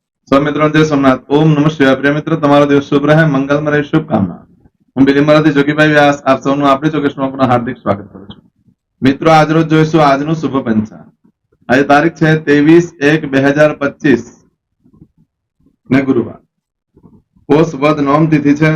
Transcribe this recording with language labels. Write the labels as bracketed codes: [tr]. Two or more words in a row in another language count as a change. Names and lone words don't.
[hi] सब मित्रों जय सोमनाथ। [sa] ओम नमः शिवाय। [hi] प्रिय मित्र, [gu] તમારો દિવસ શુભ રહે, મંગલમય રહે, શુભકામના। હું બિલીમરાથી જોગીભાઈ વ્યાસ આપ સૌનું આપણી ચોકેશમાં પુનઃ હાર્દિક સ્વાગત કરું છું। મિત્રો, આજરોજ જોઈશું આજનું શુભ પંચાંગ। આજે તારીખ છે 23/1/2025 ને ગુરુવાર, પોષ વદ નવમ તિથિ છે।